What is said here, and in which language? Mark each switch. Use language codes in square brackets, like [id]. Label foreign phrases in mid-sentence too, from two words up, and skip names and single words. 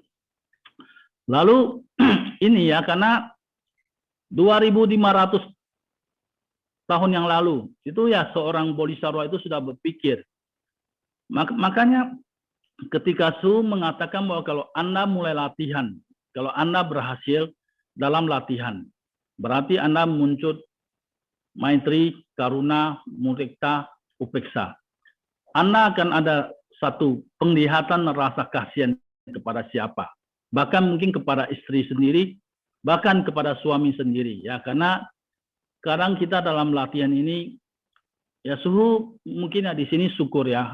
[id] Lalu ini ya, karena 2.500 tahun yang lalu itu ya seorang bodhisattva itu sudah berpikir. Makanya ketika Su mengatakan bahwa kalau Anda mulai latihan, kalau Anda berhasil dalam latihan, berarti Anda muncul maitri, karuna, mudita, upeksa. Anda akan ada satu penglihatan rasa kasihan kepada siapa. Bahkan mungkin kepada istri sendiri, bahkan kepada suami sendiri. Ya, karena kadang kita dalam latihan ini, ya suhu mungkin ya di sini syukur ya.